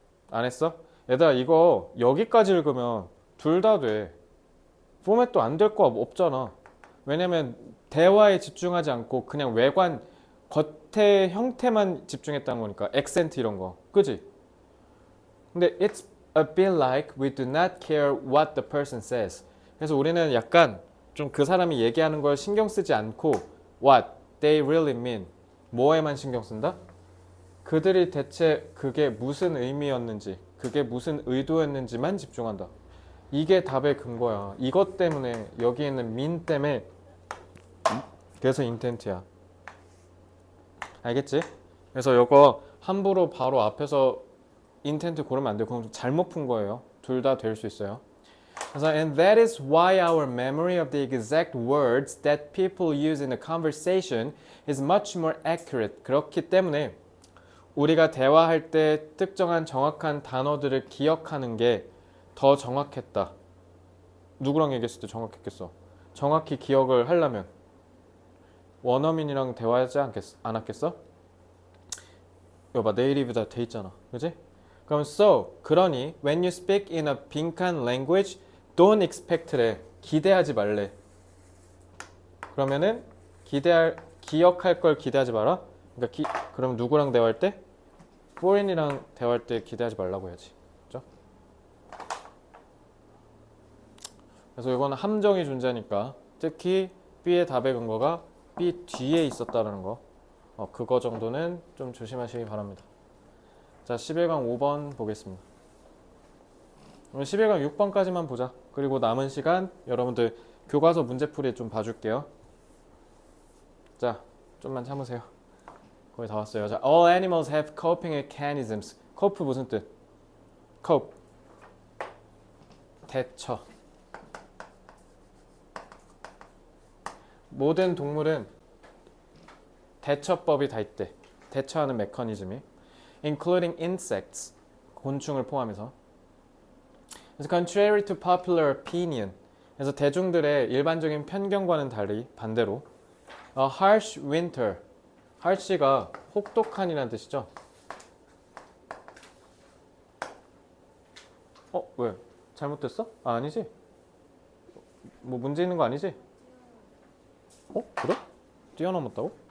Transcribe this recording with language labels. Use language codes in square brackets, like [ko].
[ko] 안 했어? 얘들아 이거 여기까지 읽으면 둘 다 돼. 포맷도 안 될 거 없잖아. 왜냐면 대화에 집중하지 않고 그냥 외관 겉의 형태만 집중했다는 거니까 액센트 이런 거 그지? [en] 근데 it's a bit like we do not care what the person says. [ko] 그래서 우리는 약간 좀 그 사람이 얘기하는 걸 신경 쓰지 않고 [en] what they really mean [ko] 뭐에만 신경 쓴다? 그들이 대체 그게 무슨 의미였는지 그게 무슨 의도였는지만 집중한다. 이게 답의 근거야. 이것 때문에 여기 있는 mean 때문에 그래서 intent야. 알겠지? 그래서 이거 함부로 바로 앞에서 인텐트 고르면 안 돼요. 그럼 잘못 푼 거예요. 둘 다 될 수 있어요. [en] 그래서 and that is why our memory of the exact words that people use in a conversation is much more accurate. [ko] 그렇기 때문에 우리가 대화할 때 특정한 정확한 단어들을 기억하는 게 더 정확했다. 누구랑 얘기했을 때 정확했겠어? 정확히 기억을 하려면 원어민이랑 대화하지 않았겠어? 이거 봐, 네이티브다 돼 있잖아. 그지? [en] 그럼 so, 그러니 when you speak in a 빈칸 language, don't expect래. [ko] 기대하지 말래. 그러면은 기억할 걸 기대하지 마라. 그러니까 그럼 누구랑 대화할 때? foreign이랑 대화할 때 기대하지 말라고 해야지. 그죠? 그래서 이거는 함정이 존재하니까 특히 B의 답의 근거가 B 뒤에 있었다는 거. 그거 정도는 좀 조심하시기 바랍니다. 자, 11강 5번 보겠습니다. 오늘 11강 6번까지만 보자. 그리고 남은 시간 여러분들 교과서 문제풀이 좀 봐줄게요. 자, 좀만 참으세요. 거의 다 왔어요. [en] 자, all animals have coping mechanisms. [ko] cope 무슨 뜻? cope. 대처. 모든 동물은 대처법이 다 있대. 대처하는 메커니즘이. [en] including insects. [ko] 곤충을 포함해서. [en] 그래서 contrary to popular opinion. [ko] 그래서 대중들의 일반적인 편견과는 달리 반대로 [en] a harsh winter. [ko] harsh가 혹독한이라는 뜻이죠. 왜? 잘못됐어? 아니지? 뭐 문제 있는 거 아니지? 그래? 뛰어넘었다고?